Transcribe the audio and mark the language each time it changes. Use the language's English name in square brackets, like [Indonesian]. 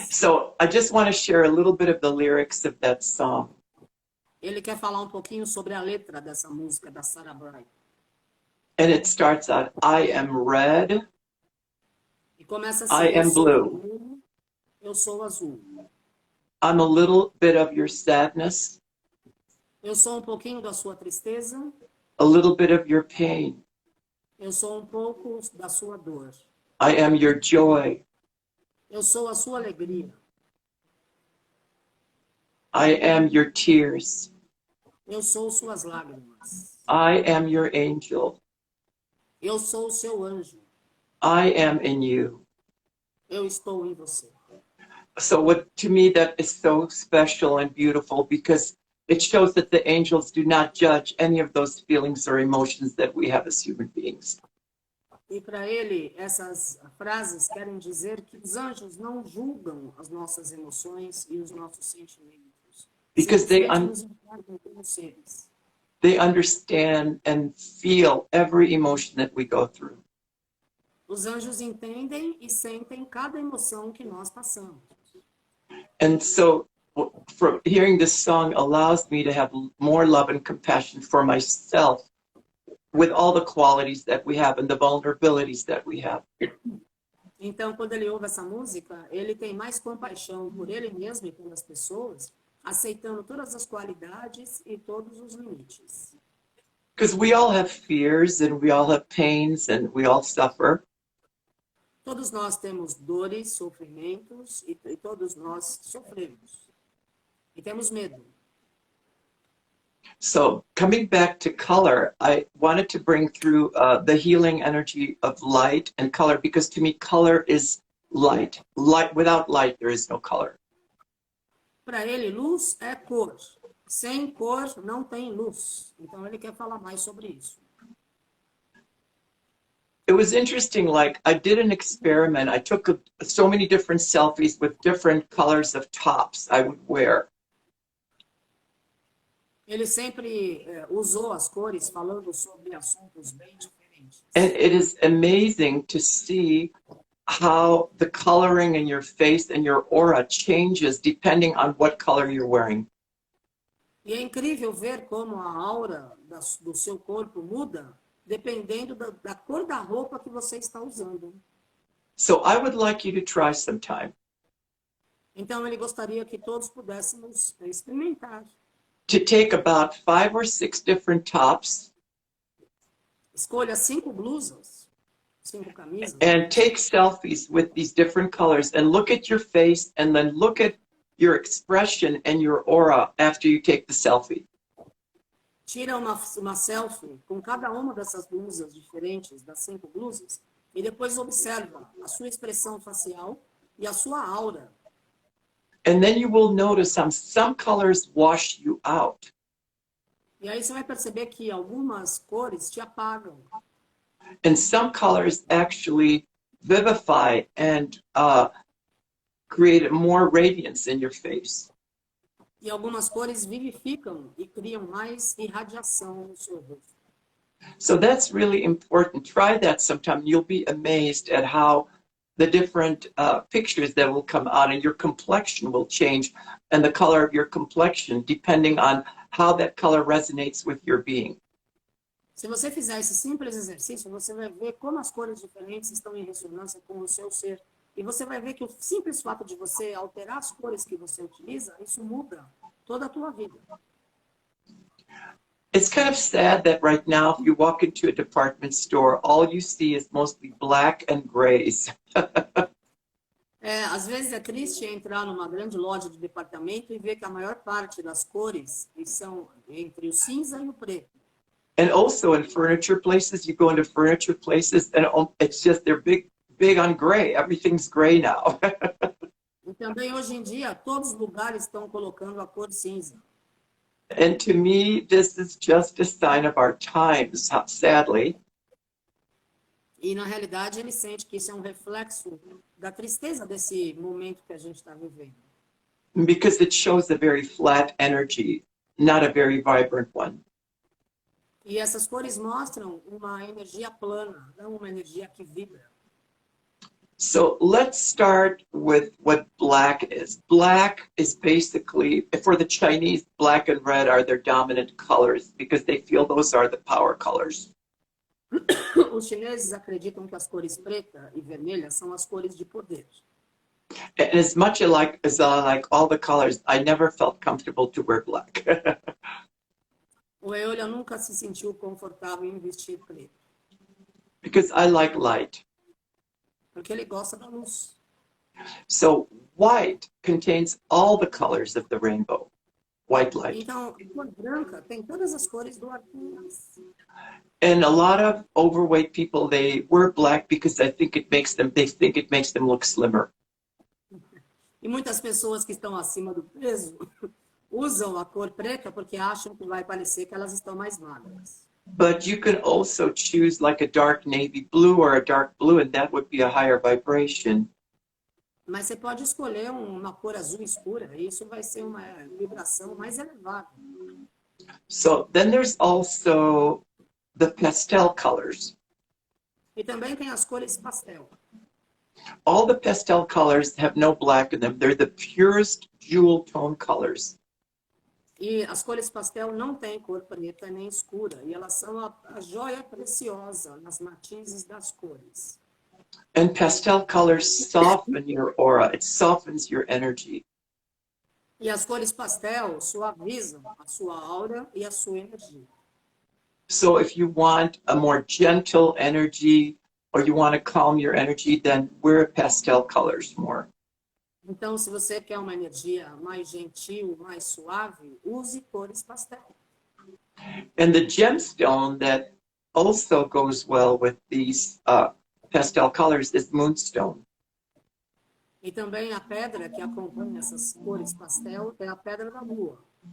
[English] So I just want to share a little bit of the lyrics of that song. [Portuguese] Ele quer falar um pouquinho sobre a letra dessa música da Sarah Brightman. [English] And it starts out, I am red. [Portuguese] E começa assim, [English] I am blue. [Portuguese] Eu sou azul. [English] I'm a little bit of your sadness. [Portuguese] Eu sou pouquinho da sua tristeza. [English] A little bit of your pain. [Portuguese] Eu sou pouco da sua dor. [English] I am your joy. [Portuguese] Eu sou a sua alegria. [English] I am your tears. [Portuguese] Eu sou suas lágrimas. [English] I am your angel. [Portuguese] Eu sou o seu anjo. [English] I am in you. [Portuguese] Eu estou em você. [English] So to me that is so special and beautiful because it shows that the angels do not judge any of those feelings or emotions that we have as human beings. [Portuguese] E para ele, essas frases querem dizer que os anjos não julgam as nossas emoções e os nossos sentimentos. [English] Because [Portuguese] Simplesmente nos enxergam como seres. [English] they understand and feel every emotion that we go through. [Portuguese] Os anjos entendem e sentem cada emoção que nós passamos. [English] And so from hearing this song allows me to have more love and compassion for myself with all the qualities that we have and the vulnerabilities that we have. [Portuguese] Então, quando ele ouve essa música, ele tem mais compaixão por ele mesmo e pelas pessoas, aceitando todas as qualidades e todos os limites. [English] Because we all have fears and we all have pains and we all suffer. [Portuguese] Todos nós temos dores, sofrimentos e todos nós sofremos. E temos medo. [English] So coming back to color, I wanted to bring through the healing energy of light and color, because to me, color is light. Light, without light, there is no color. [Portuguese] Para ele, luz é cor. Sem cor, não tem luz. Então, ele quer falar mais sobre isso. [English] It was interesting, like I did an experiment. I took so many different selfies with different colors of tops I would wear. [Portuguese] Ele sempre usou as cores falando sobre assuntos bem diferentes. [English] And it is amazing to see how the coloring in your face and your aura changes depending on what color you're wearing. [Portuguese] E é incrível ver como a aura do seu corpo muda dependendo da cor da roupa que você está usando. [English] So I would like you to try sometime. [Portuguese] Então, ele gostaria que todos pudéssemos experimentar. [English] To take about 5 or 6 different tops. [Portuguese] Escolha 5 blusas, 5 camisas. [English] And take selfies with these different colors and look at your face and then look at your expression and your aura after you take the selfie. [Portuguese] Tira uma selfie com cada uma dessas blusas diferentes, das 5 blusas, e depois observa a sua expressão facial e a sua aura. [English] And then you will notice some colors wash you out. [Portuguese] E aí você vai perceber que algumas cores te apagam. [English] And some colors actually vivify and create more radiance in your face. [Portuguese] E algumas cores vivificam e criam mais irradiação no seu rosto. [English] So that's really important. Try that sometime. You'll be amazed at how the different pictures that will come out and your complexion will change and the color of your complexion depending on how that color resonates with your being. [Portuguese] Se você fizer esse simples exercício, você vai ver como as cores diferentes estão em ressonância com o seu ser. E você vai ver que o simples fato de você alterar as cores que você utiliza, isso muda toda a tua vida. [English] It's kind of sad that right now, if you walk into a department store, all you see is mostly black and grays. [Portuguese] Às vezes é triste entrar numa grande loja de departamento e ver que a maior parte das cores são entre o cinza e o preto. [English] And also in furniture places, you go into furniture places and it's just, they're big on gray. Everything's gray now. [Portuguese] E também hoje em dia, todos os lugares estão colocando a cor cinza. [English] And to me, this is just a sign of our times, sadly. [Portuguese] E na realidade, ele sente que isso é um reflexo da tristeza desse momento que a gente está vivendo. [English] Because it shows a very flat energy, not a very vibrant one. [Portuguese] E essas cores mostram uma energia plana, não uma energia que vibra. [English] So let's start with what black is. Black is basically, for the Chinese, black and red are their dominant colors because they feel those are the power colors. [Portuguese] Os chineses acreditam que as cores preta e vermelha são as cores de poder. [English] And as much as I like all the colors, I never felt comfortable to wear black. [Portuguese] O Aeoliah nunca se sentiu confortável em vestir preto. [English] Because I like light. [Portuguese] Porque ele gosta da luz. [English] So white contains all the colors of the rainbow. White light. [Portuguese] Então, a cor branca tem todas as cores do arco-íris. [English] And a lot of overweight people, they wear black because they think it makes them look slimmer. [Portuguese] E muitas pessoas que estão acima do peso usam a cor preta porque acham que vai parecer que elas estão mais magras. [English] But you can also choose like a dark navy blue or a dark blue, and that would be a higher vibration. [Portuguese] Mas você pode escolher uma cor azul escura, e isso vai ser uma vibração mais elevada. [English] So then there's also the pastel colors. [Portuguese] E também tem as cores pastel. [English] All the pastel colors have no black in them. They're the purest jewel tone colors. [Portuguese] E as cores pastel não têm cor preta nem escura, e elas são a joia preciosa nas matizes das cores. [English] And pastel colors soften your aura. It softens your energy. [Portuguese] E as cores pastel suavizam a sua aura e a sua energia. [English] So if you want a more gentle energy or you want to calm your energy, then wear pastel colors more. [Portuguese] Então, se você quer uma energia mais gentil, mais suave, use cores pastel. [English] And the gemstone that also goes well with these pastel colors is Moonstone. [Portuguese] E também a pedra que acompanha essas cores pastel é a pedra da lua.